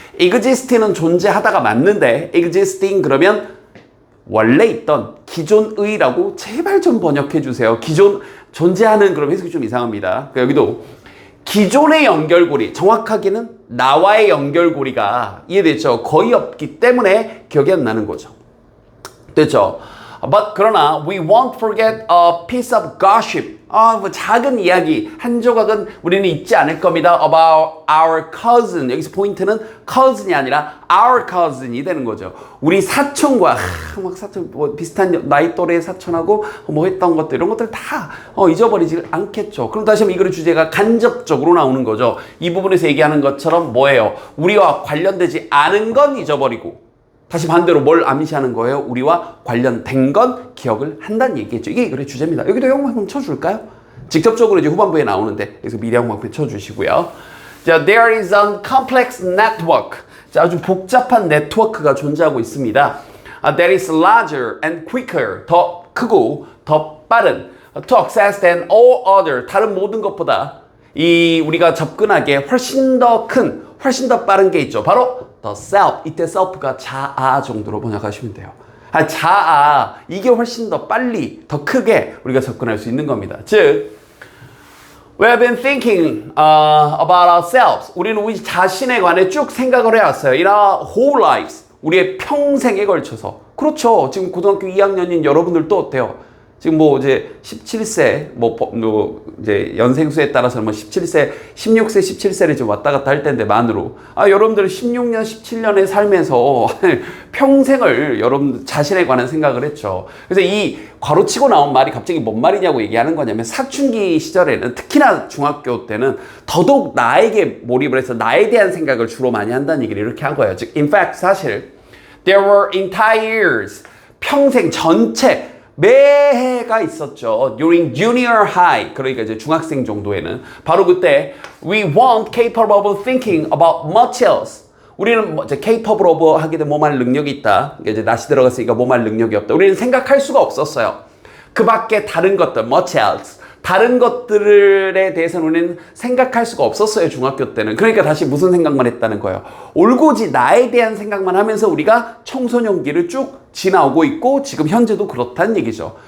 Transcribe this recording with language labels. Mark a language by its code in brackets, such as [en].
[ko] exist는 존재하다가 맞는데 existing 그러면 원래 있던 기존의라고 제발 좀 번역해 주세요. 기존 존재하는 그럼 해석이 좀 이상합니다. 그러니까 여기도 기존의 연결고리, 정확하게는 나와의 연결고리가 이해됐죠? 거의 없기 때문에 기억이 안 나는 거죠. 됐죠? [en] But [ko] 그러나 [en] we won't forget a piece of gossip. [ko] 뭐 작은 이야기 한 조각은 우리는 잊지 않을 겁니다. [en] About our cousin. [ko] 여기서 포인트는 cousin이 아니라 [en] our cousin [ko] 이 되는 거죠. 우리 사촌과 막 사촌 뭐 비슷한 나이 또래의 사촌하고 뭐 했던 것들 이런 것들 다 잊어버리지 않겠죠. 그럼 다시 한번 이 글의 주제가 간접적으로 나오는 거죠. 이 부분에서 얘기하는 것처럼 뭐예요? 우리와 관련되지 않은 건 잊어버리고 다시 반대로 뭘 암시하는 거예요? 우리와 관련된 건 기억을 한다는 얘기겠죠. 이게 글의 주제입니다. 여기도 영문학평 쳐줄까요? 직접적으로 이제 후반부에 나오는데 여기서 미리 영문학평 쳐주시고요. 자, [en] there is a complex network. [ko] 자, 아주 복잡한 네트워크가 존재하고 있습니다. [en] That is larger and quicker. [ko] 더 크고 더 빠른. [en] To access than all other. [ko] 다른 모든 것보다 우리가 접근하기에 훨씬 더 큰, 훨씬 더 빠른 게 있죠. 바로 [en] the self. [ko] 이때 self가 자아 정도로 번역하시면 돼요. 자아. 이게 훨씬 더 빨리, 더 크게 우리가 접근할 수 있는 겁니다. 즉, [en] we have been thinking about ourselves. [ko] 우리는 우리 자신에 관해 쭉 생각을 해왔어요. [en] In our whole lives. [ko] 우리의 평생에 걸쳐서. 그렇죠. 지금 고등학교 2학년인 여러분들도 어때요? 지금 뭐 이제 17세, 이제 연생수에 따라서 뭐 17세, 16세, 17세를 좀 왔다 갔다 할 텐데 만으로. 여러분들 16년, 17년의 삶에서 평생을 여러분 자신에 관한 생각을 했죠. 그래서 이 괄호치고 나온 말이 갑자기 뭔 말이냐고 얘기하는 거냐면 사춘기 시절에는 특히나 중학교 때는 더더욱 나에게 몰입을 해서 나에 대한 생각을 주로 많이 한다는 얘기를 이렇게 한 거예요. 즉, [en] in fact, [ko] 사실 [en] there were entire years, [ko] 평생 전체 매해가 있었죠. [en] During junior high, [ko] 그러니까 이제 중학생 정도에는 바로 그때 [en] we weren't capable of thinking about much else. [ko] 우리는 이제 capable of 하게 되면 뭐할 능력이 있다. 이제 낯이 들어갔으니까 뭐할 능력이 없다. 우리는 생각할 수가 없었어요. 그 밖에 다른 것들, [en] much else. [ko] 다른 것들에 대해서는 우리는 생각할 수가 없었어요. 중학교 때는. 그러니까 다시 무슨 생각만 했다는 거예요. 올고지 나에 대한 생각만 하면서 우리가 청소년기를 쭉 지나오고 있고 지금 현재도 그렇다는 얘기죠.